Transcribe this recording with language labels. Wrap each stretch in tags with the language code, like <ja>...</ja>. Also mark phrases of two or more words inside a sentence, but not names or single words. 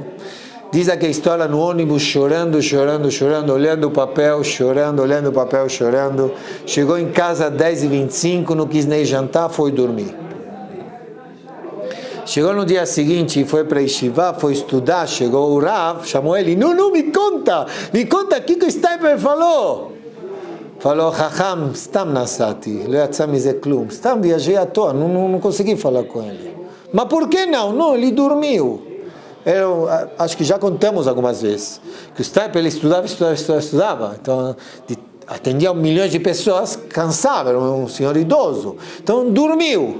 <pt>Diz aqui a história no ônibus, chorando, olhando o papel, chorando. Chegou em casa 10h25, não quis nem jantar, foi dormir. Chegou no dia seguinte, foi para Yeshiva, foi estudar, chegou o Rav, chamou ele, não, me conta o que o Stapler falou. Falou,</pt> <he>חכם, סתם נסעתי, לא יצא מזה כלום,</he> <pt>stam viajei à toa, não consegui falar com ele. Mas por que não? Não, ele dormiu. Acho que já contamos algumas vezes, que o Stapler ele estudava, então atendia 1 milhão de pessoas, cansava, era um senhor idoso, então dormiu.</pt>